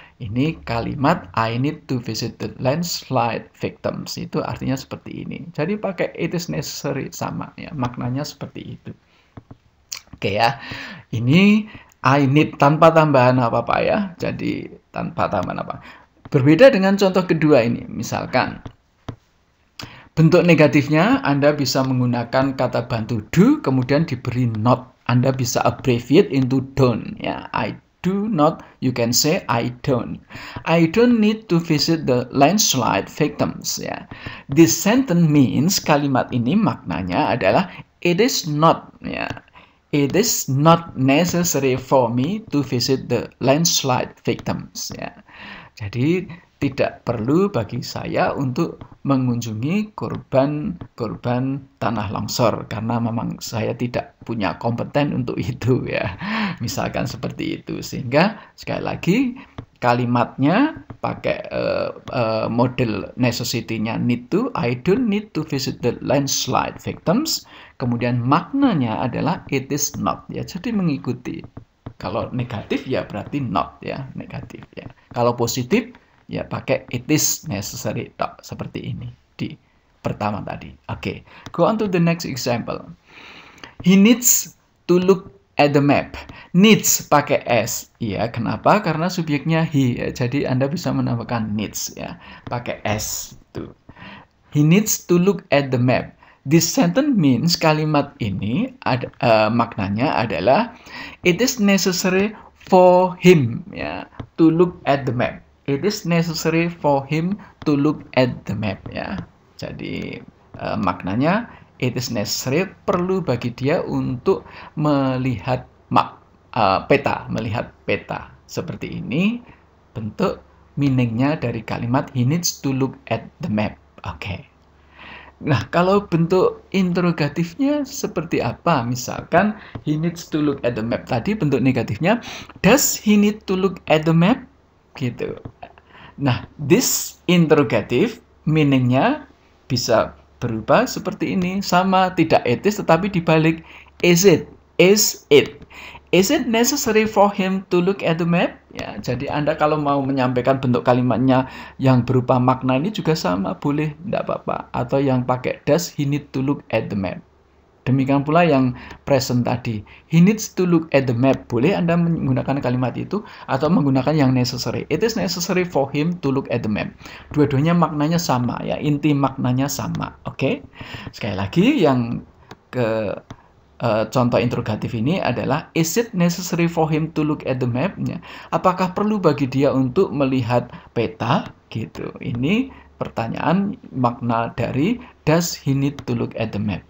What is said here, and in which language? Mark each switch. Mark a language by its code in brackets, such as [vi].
[id] Ini kalimat [en] I need to visit the landslide victims. [id] Itu artinya seperti ini. Jadi pakai [en] it is necessary [id] sama ya. Maknanya seperti itu. Oke ya. Ini [en] I need [id] tanpa tambahan apa-apa ya. Jadi tanpa tambahan apa. Berbeda dengan contoh kedua ini. Misalkan bentuk negatifnya Anda bisa menggunakan kata bantu do kemudian diberi not. Anda bisa [en] abbreviate into don't ya. I do not, you can say I don't. I don't need to visit the landslide victims. [id] Ya. [en] This sentence means, [id] kalimat ini maknanya adalah [en] it is not. [id] Ya. [en] It is not necessary for me to visit the landslide victims. Ya. Jadi [id] tidak perlu bagi saya untuk mengunjungi korban tanah longsor karena memang saya tidak punya kompeten untuk itu ya. Misalkan seperti itu. Sehingga sekali lagi kalimatnya pakai model necessity-nya need to. [en] I don't need to visit the landslide victims. [id] Kemudian maknanya adalah [en] it is not [id] ya. Jadi mengikuti. Kalau negatif ya berarti not ya, negatif ya. Kalau positif ya pakai [en] it is necessary [id] seperti ini di pertama tadi. [en] Oke, go on to the next example. He needs to look at the map. [id] Needs pakai s. Ya, kenapa? Karena subjeknya he. Ya. Jadi Anda bisa menambahkan needs ya, pakai s itu. [en] He needs to look at the map. This sentence means [id] kalimat ini maknanya adalah [en] it is necessary for him ya to look at the map. It is necessary for him to look at the map ya. [id] Jadi maknanya [en] it is necessary [id] perlu bagi dia untuk melihat peta, melihat peta. Seperti ini bentuk meaningnya dari kalimat [en] he needs to look at the map. [id] Oke. Nah, kalau bentuk interrogatifnya seperti apa? [en] Misalkan, he needs to look at the map. [id] Tadi bentuk negatifnya, [en] does he need to look at the map? Gitu. [id] Nah, this interrogative meaningnya bisa berubah seperti ini. Sama, tidak etis, tetapi dibalik, [en] is it? Is it? Is it necessary for him to look at the map? [id] Ya, jadi Anda kalau mau menyampaikan bentuk kalimatnya yang berupa makna ini juga sama, boleh, tidak apa-apa. Atau yang pakai [en] does he need to look at the map. [id] Demikian pula yang present tadi. [en] He needs to look at the map. [id] Boleh Anda menggunakan kalimat itu atau menggunakan yang necessary. [en] It is necessary for him to look at the map. [id] Dua-duanya maknanya sama ya, inti maknanya sama. Oke. Sekali lagi yang contoh interrogatif ini adalah [en] is it necessary for him to look at the map? [id] Apakah perlu bagi dia untuk melihat peta? Gitu. Ini pertanyaan makna dari [en] does he need to look at the map?